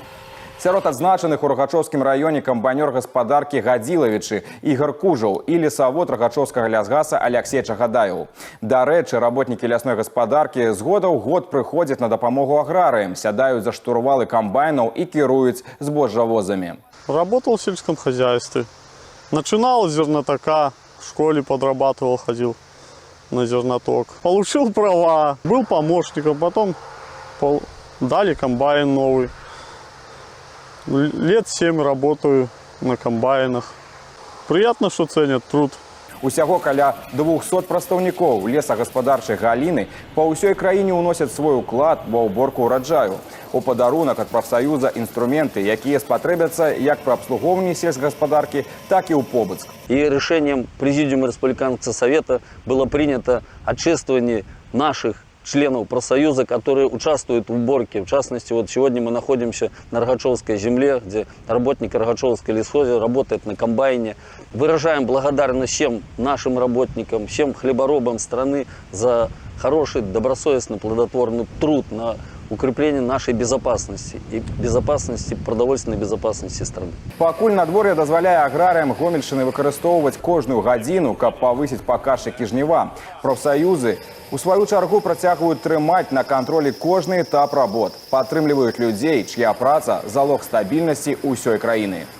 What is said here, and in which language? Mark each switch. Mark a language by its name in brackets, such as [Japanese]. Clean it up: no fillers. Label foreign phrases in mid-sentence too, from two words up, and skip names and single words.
[Belarusian] Сярод адзначаных у Рагачоўскім раёне камбайнёр гаспадаркі Гадзілавічы Ігор Кужаў і лесавод Рагачоўскага лясгаса Аляксей Чагадаеў. Дарэчы, работнікі лясной гаспадаркі з года ў год прыходзяць на дапамогу аграрыям, сядаюць за штурвалы камбайнаў і кіруюць збожжавозамі. [Russian] Работал в сельском хозяйстве. Начинал с зернотока, в школе подрабатывал, ходил на зерноток. Получил права, был помощником, потом дали комбайн новый. Лет 7 работаю на комбайнах. Приятно, что ценят труд. [Belarusian] Усяго каля 200 прадстаўнікоў лесагаспадарчай галіны па ўсёй краіне ўносяць свой уклад ва ўборку ўраджаю. У падарунак ад прафсаюза інструменты, якія спатрэбяцца як пры абслугоўванні сельскагаспадаркі, так і ў побыт. [Russian] И решением Президиума Республиканского совета было принято отчествование наших членов профсоюза, которые участвуют в уборке. В частности, вот сегодня мы находимся на Рогачевской земле, где работник Рогачевской лесхоза работает на комбайне. Выражаем благодарность всем нашим работникам, всем хлеборобам страны за хороший, добросовестный, плодотворный труд на укрепление нашей безопасности и безопасности, продовольственной безопасности страны. [Belarusian] Пакуль надвор'е дазваляе аграрыям Гомельшчыны выкарыстоўваць кожную гадзіну, каб павысіць паказчыкі жніва. Прафсаюзы у сваю чаргу працягваюць трымаць на кантролі кожны этап работ, падтрымліваюць людзей, ч'я праца залог стабільнасці ўсёй краіны.